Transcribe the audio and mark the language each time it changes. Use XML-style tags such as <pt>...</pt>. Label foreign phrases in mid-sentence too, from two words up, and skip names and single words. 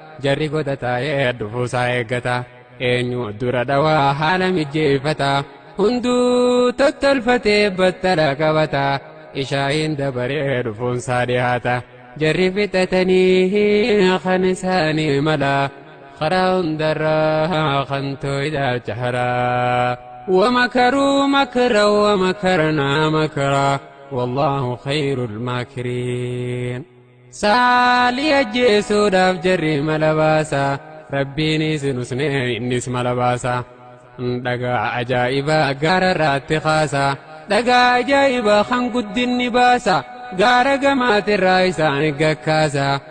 <om>Jarri godhataa dhufuu isaa eeggata. Eenyu dura dhawaa haala mijjeeffata. Hunduu tottolfatee battala qabata. Ishaa'iin dabaree dhufuun isaa dhihaata. Jarri fixatanii kan isaanii mala. Karaa hundarraa kan tooydaa jahala.</om> <ar>ومكروا مكرا ومكرنا مكرا والله خير الماكرين.</ar> <om>Saalii ajjeesuudhaaf jarri mala baasa. Rabbiinis nus ne innis mala baasa. Dhagaa ajaa'ibaa gaara irraatti kaasa. Dhagaa ajaa'ibaa kan guddinni baasa. Gaara gamaatirraa isaan gakkaasa.</om>